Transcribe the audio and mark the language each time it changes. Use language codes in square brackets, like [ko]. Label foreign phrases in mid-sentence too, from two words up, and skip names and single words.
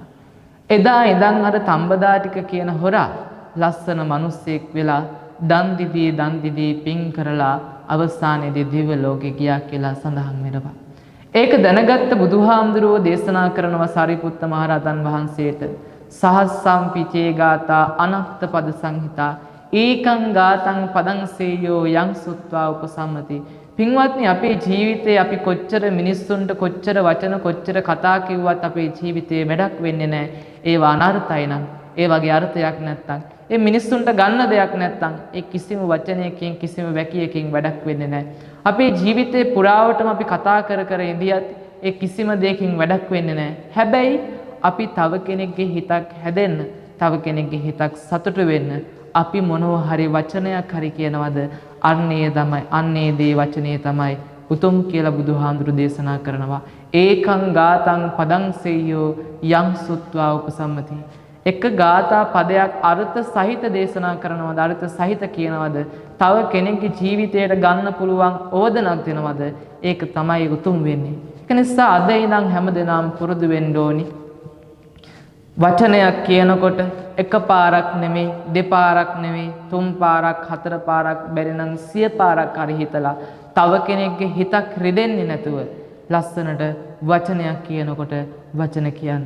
[si] එදා ඉඳන් අර තඹදාටික කියන හොරා ලස්සන මිනිස්සෙක් වෙලා දන් දිදී පින් කරලා අවසානයේදී දිව්‍ය ලෝකෙ ගියා කියලා සඳහන් වෙනවා. ඒක දැනගත්ත බුදුහාමුදුරුවෝ දේශනා කරනවා සාරිපුත්ත මහරහතන් වහන්සේට [pi] සහස්සම්පිචේ ගාථා අනත්ත පද සංහිතා ඒකං ගාතං පදං සේයෝ යං සුත්වා උපසම්මති. [si] පින්වත්නි අපේ ජීවිතේ අපි කොච්චර මිනිස්සුන්ට කොච්චර වචන කොච්චර කතා කිව්වත් අපේ ජීවිතේ වැඩක් වෙන්නේ නැහැ. ඒවා අනර්ථයි නම් ඒ වගේ අර්ථයක් නැත්තම් ඒ මිනිස්සුන්ට ගන්න දෙයක් නැත්තම් ඒ කිසිම වචනයකින් කිසිම වැකියකින් වැඩක් වෙන්නේ නැහැ. අපේ ජීවිතේ පුරාවටම අපි කතා කර ඉඳියත් ඒ කිසිම දෙයකින් වැඩක් වෙන්නේ නැහැ. හැබැයි අපි තව කෙනෙක්ගේ හිතක් හැදෙන්න, තව කෙනෙක්ගේ හිතක් සතුට වෙන්න අපි මොනවා හරි වචනයක් හරි කියනවද අන්නේ දේ වචනේ තමයි උතුම් කියලා බුදුහාමුදුරු දේශනා කරනවා. [pi] ඒකං ගාතං පදං සෙය්‍යෝ යං සුත්වා උපසම්මති. [si] එක ගාථා පදයක් අර්ථ සහිත දේශනා කරනවද අර්ථ සහිත කියනවද තව කෙනෙක්ගේ ජීවිතයට ගන්න පුළුවන් ඕදනක් දෙනවද ඒක තමයි උතුම් වෙන්නේ. ඒක නිසා අද ඉඳන් හැමදෙනාම පුරුදු වෙන්න ඕනි. වචනයක් කියනකොට එක පාරක් නෙමෙයි දෙපාරක් නෙමෙයි තුන් පාරක් හතර පාරක් බැරි නම් 100 පාරක් හරි හිතලා තව කෙනෙක්ගේ හිතක් රිදෙන්නේ නැතුව ලස්සනට වචනයක් කියනකොට වචන කියන්න.